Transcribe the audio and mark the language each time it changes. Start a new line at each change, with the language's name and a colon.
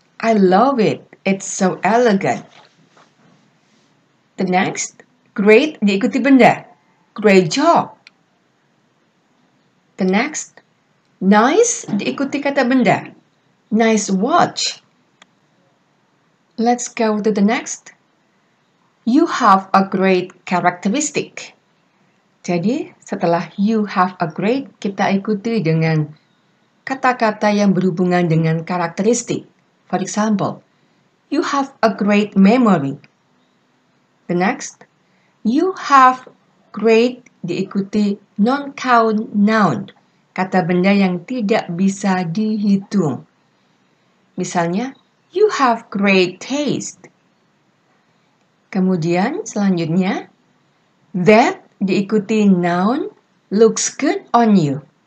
English: I love it. It's so elegant. The next, great
Indonesian: diikuti benda.
English: Great job. The next, nice
Indonesian: diikuti kata benda.
English: Nice watch. Let's go to the next. You have a great characteristic.
Indonesian: Jadi, setelah
English: you have a great,
Indonesian: kita ikuti dengan kata-kata yang berhubungan dengan karakteristik.
English: For example, you have a great memory. The next, you have great
Indonesian: diikuti
English: non-count noun,
Indonesian: kata benda yang tidak bisa dihitung.
English: Misalnya, you have great taste.
Indonesian: Kemudian selanjutnya,
English: that diikuti noun looks good on you.